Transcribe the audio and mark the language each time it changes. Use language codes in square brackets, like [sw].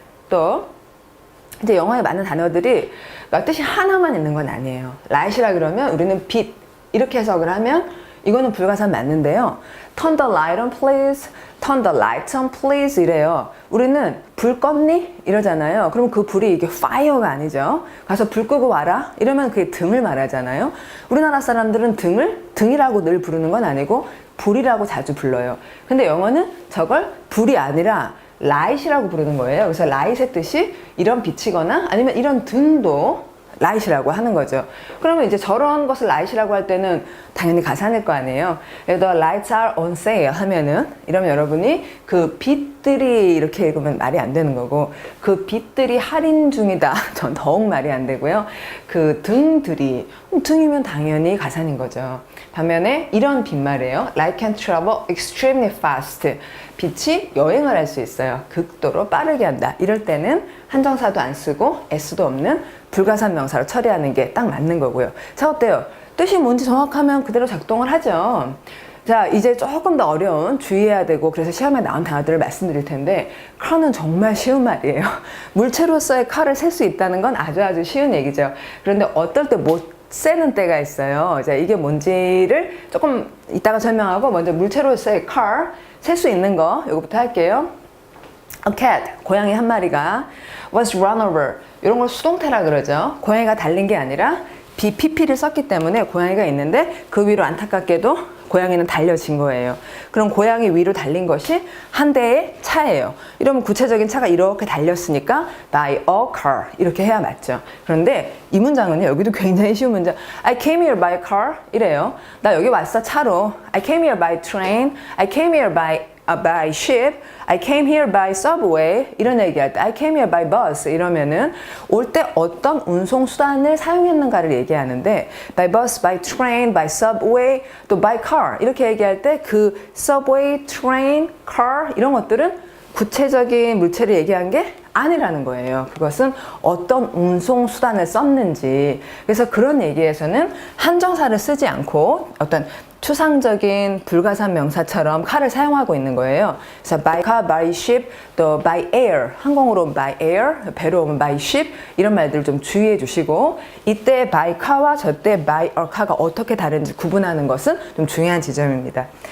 [ko] 또 이제 영어에 많은 단어들이 뜻이 하나만 있는 건 아니에요. light이라 그러면 우리는 빛 이렇게 해석을 하면 이거는 불가산 맞는데요. [en] Turn the light on please. Turn the light on please [ko] 이래요. 우리는 불 껐니? 이러잖아요. 그럼 그 불이 이게 fire가 아니죠. 가서 불 끄고 와라? 이러면 그게 등을 말하잖아요. 우리나라 사람들은 등이라고 늘 부르는 건 아니고 불이라고 자주 불러요. 근데 영어는 저걸 불이 아니라 light이라고 부르는 거예요. 그래서 light의 뜻이 이런 빛이거나 아니면 이런 등도 light이라고 하는 거죠. 그러면 이제 저런 것을 light이라고 할 때는 당연히 가산일 거 아니에요. [en] The lights are on sale [ko] 하면은 이러면 여러분이 그 빛들이 이렇게 읽으면 말이 안 되는 거고 그 빛들이 할인 중이다. 전 더욱 말이 안 되고요. 그 등들이 등이면 당연히 가산인 거죠. 반면에 이런 빈말이에요. [en] Light can travel extremely fast. [ko] 빛이 여행을 할 수 있어요. 극도로 빠르게 한다. 이럴 때는 한정사도 안 쓰고 s도 없는 불가산 명사로 처리하는 게 딱 맞는 거고요. 자, 어때요? 뜻이 뭔지 정확하면 그대로 작동을 하죠. 자, 이제 조금 더 어려운 주의해야 되고 그래서 시험에 나온 단어들을 말씀드릴 텐데 car는 정말 쉬운 말이에요. 물체로서의 car을 셀 수 있다는 건 아주 쉬운 얘기죠. 그런데 어떨 때 못 세는 때가 있어요. 자, 이게 뭔지를 조금 이따가 설명하고 먼저 물체로서의 car 셀 수 있는 거 이거부터 할게요. [en] A cat, [ko] 고양이 한 마리가 [en] was run over. [ko] 이런 걸 수동태라 그러죠. 고양이가 달린 게 아니라 BPP를 썼기 때문에 고양이가 있는데 그 위로 안타깝게도 고양이는 달려진 거예요. 그럼 고양이 위로 달린 것이 한 대의 차예요. 이러면 구체적인 차가 이렇게 달렸으니까 by a car 이렇게 해야 맞죠. 그런데 이 문장은요. 여기도 굉장히 쉬운 문장. [en] I came here by car 이래요. [ko] 나 여기 왔어 차로. [en] I came here by train. I came here by ship, I came here by subway [ko] 이런 얘기할 때 [en] I came here by bus [ko] 이러면은 올 때 어떤 운송수단을 사용했는가를 얘기하는데 [en] by bus, by train, by subway, 또 by car [ko] 이렇게 얘기할 때 그 [en] subway, train, car [ko] 이런 것들은 구체적인 물체를 얘기한 게 아니라는 거예요. 그것은 어떤 운송수단을 썼는지. 그래서 그런 얘기에서는 한정사를 쓰지 않고 어떤 추상적인 불가산 명사처럼 car을 사용하고 있는 거예요. 그래서 by car, by ship, 또 by air, 항공으로 오면 by air, 배로 오면 by ship 이런 말들 좀 주의해 주시고 이때 by car와 저때 by a car가 어떻게 다른지 구분하는 것은 좀 중요한 지점입니다.